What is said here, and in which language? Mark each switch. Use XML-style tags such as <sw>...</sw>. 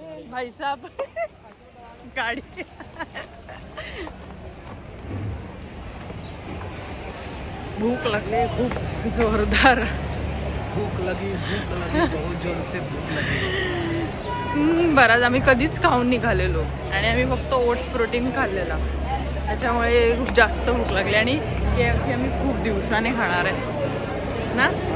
<mr>भाई साहब गाडी भूक लागली खूप जोरदार.</mr> <hi>भूक लगी बहुत जोर से भूक लगी.</hi> <mr>बराच आम्ही कधीच खाऊन निघालेलो आणि आम्ही फक्त ओट्स प्रोटीन खाल्लेला, त्याच्यामुळे खूप जास्त भूक लागली. आणि KFC आम्ही खूप दिवसाने खाणार आहे ना.</mr>